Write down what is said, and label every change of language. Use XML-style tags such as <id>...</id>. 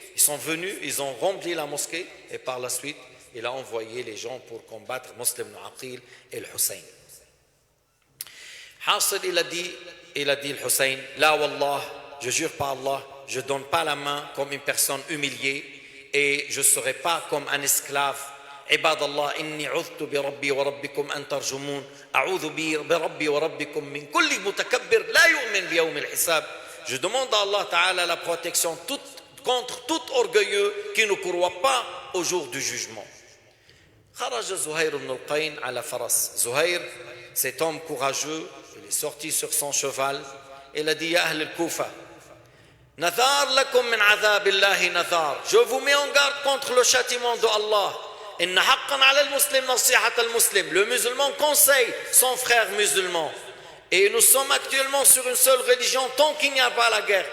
<fr>Ils sont venus, ils ont rempli la mosquée. Et par la suite, il a envoyé les gens pour combattre Muslim ibn Aqil et le Hussein. Hasil, il a dit le Hussein,</fr> <ar>la wallah,</ar> <fr>je jure par Allah, je ne donne pas la main comme une personne humiliée et je ne serai pas comme un esclave.</fr> <ar>عباد الله إني عذت بربي وربكم أن ترجمون أعوذ بربي وربكم من كل متكبر لا يؤمن بيوم الحساب.</ar> <fr>Je demande à Allah Ta'ala la protection contre tout orgueilleux qui ne croit pas au jour du jugement.</fr> <ar>خرج زهير بن القين على فرس.</ar> <fr>Zuhair, cet homme courageux, il est sorti sur son cheval. Il a dit,</fr> <ar>Ya Ahl al-Kufa, Nathar lakum min azab Allahi nathar.</ar> <fr>Je vous mets en garde contre le châtiment de Allah.</fr> <ar>Inna haqqan ala al-muslim nasihat al-muslim.</ar> <fr>Le musulman conseille son frère musulman. Et nous sommes actuellement sur une seule religion tant qu'il n'y a pas la guerre.</fr>